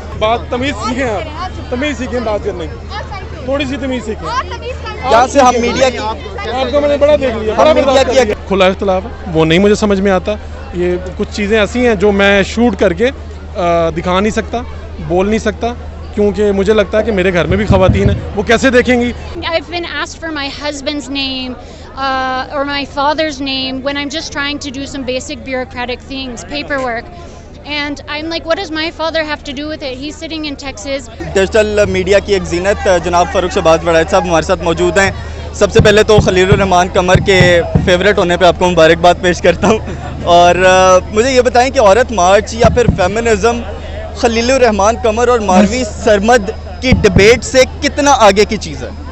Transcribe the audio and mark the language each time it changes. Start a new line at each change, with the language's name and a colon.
Urdu: بات تمیز سیکھیں, آپ تمیز سیکھیں بات کرنے کی, تھوڑی سی تمیز سیکھیں. یہاں سے ہم میڈیا کی آپ کو میں نے بڑا دیکھ لیا, کھلا اختلاف ہے وہ نہیں مجھے سمجھ میں آتا. یہ کچھ چیزیں ایسی ہیں جو میں شوٹ کر کے دکھا نہیں سکتا, بول نہیں سکتا, کیونکہ مجھے لگتا ہے کہ میرے گھر میں بھی خواتین ہیں, وہ کیسے دیکھیں گی.
English: I've been asked for my husband's name or my father's name when I'm just trying to do some basic bureaucratic things, paperwork. And I'm like, what does my father have to do with it? He's sitting in Texas.
Urdu: Digital media کی ایک زینت جناب فاروق شہباز وڑائچ صاحب ہمارے ساتھ موجود ہیں. سب سے پہلے تو خلیل الرحمان قمر کے فیوریٹ ہونے پہ آپ کو مبارکباد پیش کرتا ہوں, اور مجھے یہ بتائیں کہ عورت مارچ یا پھر فیمنزم خلیل الرحمان قمر اور ماروی سرمد کی ڈبیٹ سے کتنا آگے کی چیز ہے؟